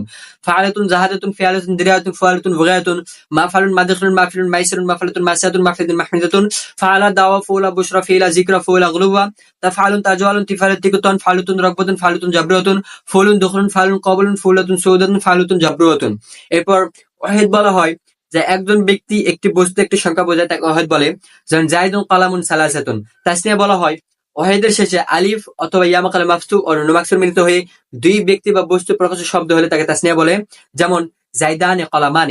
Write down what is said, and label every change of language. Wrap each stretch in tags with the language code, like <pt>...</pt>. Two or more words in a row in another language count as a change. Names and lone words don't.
<ar>فعالة، زهادة، فعالة، دراية، فعالة، بغاية. مفعل، مدخل، مفعل، ميسر، مفعلة، معصية، مفعلة، محمدة. فعلى، دعوى، فعلى، بشرى، فعلى, ذكرى, فعلى، غلبى. تفعال، تجوال، تفعال، تبيان. فعلوت، رغبوت، فعلوت، جبروت. فعل، دخل، فعل، قبل، فعلة، سودة، فعلوت، جبروت.</ar> <bn>এরপর ওয়াহিদ বলা হয় যে একজন ব্যক্তি, একটি বস্তু, একটি সংখ্যা বোঝায়, তাকে ওয়াহিদ বলে।</bn> <ar>যেমন زيد، قلم، ثلاثة।</ar> <bn>তাসনিয়া বলা হয় ওয়াহিদের শেষে আলিফ অথবা</bn> <ar>ياء ما قبل مفتوح</ar> <bn>ও</bn> <ar>نون مكسور</ar> <bn>মিলিত হয়ে 2 ব্যক্তি বা বস্তু প্রকাশের শব্দ হলে তাকে তাসনিয়া বলে।</bn> <ar>যেমন زيدان، قلمان.</ar>